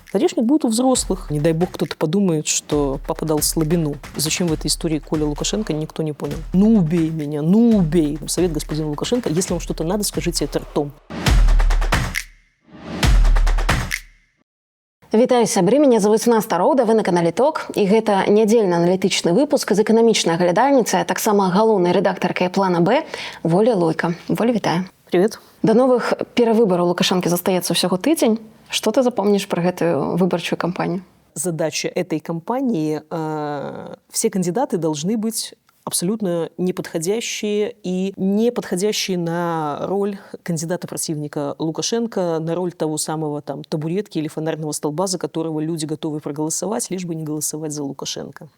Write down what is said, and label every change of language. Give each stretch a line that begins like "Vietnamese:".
Russian: Орешник будет у взрослых. Не дай бог кто-то подумает, что папа дал слабину. Зачем в этой истории Коля Лукашенко, никто не понял. Ну убей меня, ну убей. Совет господина Лукашенко, если вам что-то надо, скажите это ртом.
Belarusian: Вітаю сябры, мяне завуць Наста Роўда, вы на канале ТОК, і гэта нядзельны аналітычны выпуск з эканамічнай глядальніцы, а таксама галоўнай рэдактаркай плана Б Воля Лойка. Воля, вітаю.
Russian: Привет.
Belarusian: Да новых перавыбараў Лукашэнкі застаецца ўсяго тыдзень. Што ты запомнишь про гэтую выбарчую кампанию?
Russian: Задача этой кампании все кандидаты должны быть абсолютно неподходящие и не подходящие на роль кандидата-противника Лукашенко, на роль того самого там табуретки или фонарного столба, за которого люди готовы проголосовать, лишь бы не голосовать за Лукашенко.